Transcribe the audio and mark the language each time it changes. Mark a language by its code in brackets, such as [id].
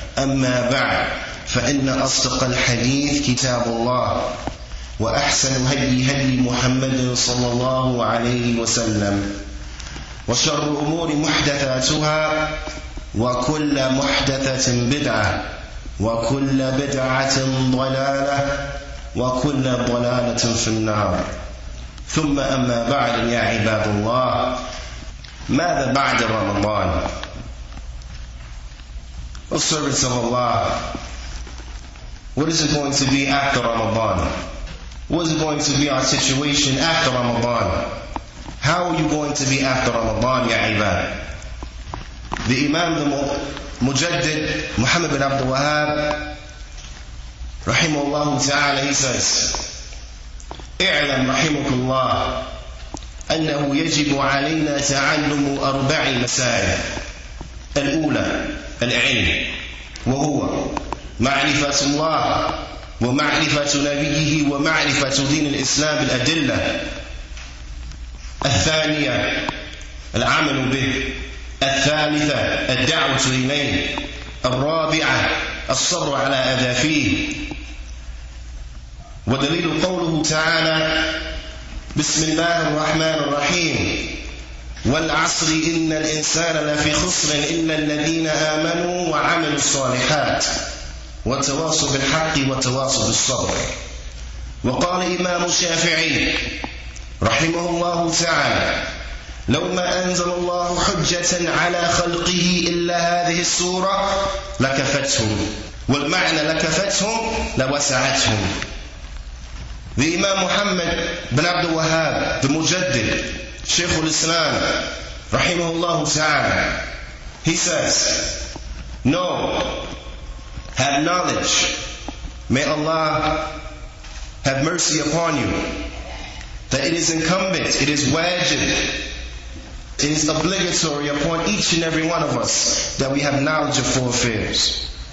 [ar] أما بعد، فإن أصدق الحديث كتاب الله وأحسن هدي محمد صلى الله عليه وسلم وشر الأمور محدثاتها وكل محدثة بدعة وكل بدعة ضلالة وكل ضلالة في النار. ثم أما بعد، يا عباد الله، ماذا بعد رمضان؟ [en] O servants of Allah, what is it going to be after Ramadan? What is going to be our situation after Ramadan? How are you going to be after Ramadan, ya ibad? The Imam, the Mujaddid, Muhammad bin Abdul Wahab, rahimahullah ta'ala, he says, [ar] اعلم رحمك الله أنه يجب علينا تعلم 4 مسائل. الأولى العلم، وهو معرفة الله ومعرفة نبيه ومعرفة دين الإسلام بالأدلة. الثانية العمل به. الثالثة الدعوة إليه. الرابعة الصبر على أذى فيه. ودليل قوله تعالى بسم الله الرحمن الرحيم والعصر إن الإنسان لفي خسر إلا الذين آمنوا وعملوا الصالحات وتواصوا بالحق وتواصوا بالصبر. وقال إمام الشافعي رحمه الله تعالى لو ما أنزل الله حجة على خلقه إلا هذه السورة لكفتهم، والمعنى لكفتهم لوسعتهم. [en] The Imam Muhammad bin Abdul Wahab, the Mujaddid, Shaykh al-Islam, rahimahullah ta'ala, he says, know, have knowledge, may Allah have mercy upon you, that it is incumbent, it is wajib, it is obligatory upon each and every one of us that we have knowledge of 4 affairs.